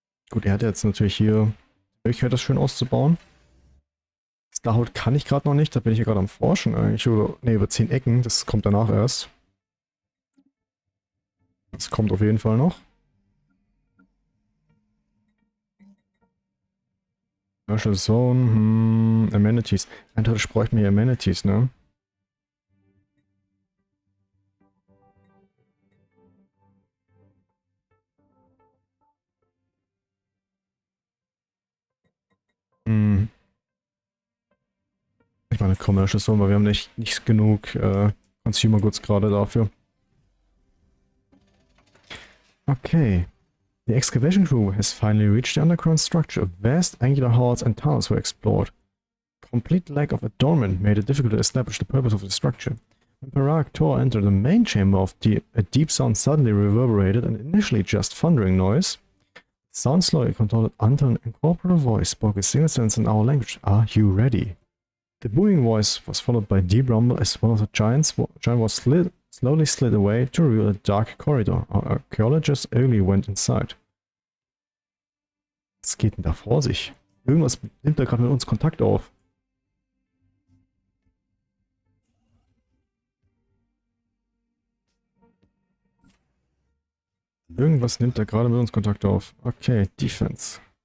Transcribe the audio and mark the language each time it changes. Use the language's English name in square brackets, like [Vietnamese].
[German] Gut, er hat jetzt natürlich hier die Möglichkeit, das schön auszubauen. Starhold kann ich gerade noch nicht, da bin ich ja gerade am Forschen eigentlich. Oder, ne, über 10 Ecken, das kommt danach erst. Das kommt auf jeden Fall noch. [English] Commercial Zone, Amenities. [German] Eindeutig bräuchten wir hier Amenities, ne? Ich meine Commercial Zone, weil wir haben nicht genug Consumer Goods gerade dafür. Okay. [English] The excavation crew has finally reached the underground structure. Vast angular halls and tunnels were explored. Complete lack of adornment made it difficult to establish the purpose of the structure. When Parag Tor entered the main chamber a deep sound suddenly reverberated, an initially just thundering noise. The sound slowly contorted until an incorporeal voice spoke a single sentence in our language. Are you ready? The booming voice was followed by a deep rumble as one of the giant was slowly slid away to reveal a dark corridor. Our archaeologists early went inside. [German] Was geht denn da vor sich? Irgendwas nimmt da gerade mit uns Kontakt auf. Irgendwas nimmt da gerade mit uns Kontakt auf. Okay, Defense.